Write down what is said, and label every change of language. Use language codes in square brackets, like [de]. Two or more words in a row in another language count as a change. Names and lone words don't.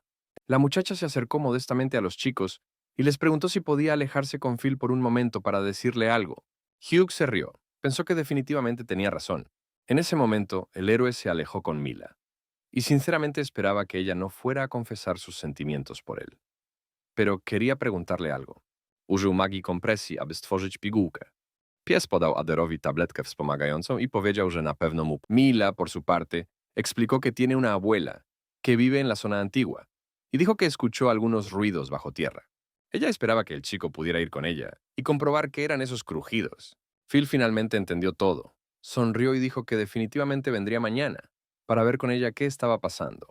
[es] La muchacha se acercó modestamente a los chicos y les preguntó si podía alejarse con Phil por un momento para decirle algo. Hugh se rió. Pensó que definitivamente tenía razón. En ese momento, el héroe se alejó con Mila, y sinceramente esperaba que ella no fuera a confesar sus sentimientos por él. Pero quería preguntarle algo. [pl] Użył magii kompresji, aby stworzyć pigułkę. Pies podał Aderowi tabletkę wspomagającą y powiedział, że na pewno mu... [es] Mila, por su parte, explicó que tiene una abuela que vive en la zona antigua y dijo que escuchó algunos ruidos bajo tierra. Ella esperaba que el chico pudiera ir con ella y comprobar qué eran esos crujidos. Phil finalmente entendió todo. Sonrió y dijo que definitivamente vendría mañana para ver con ella qué estaba pasando.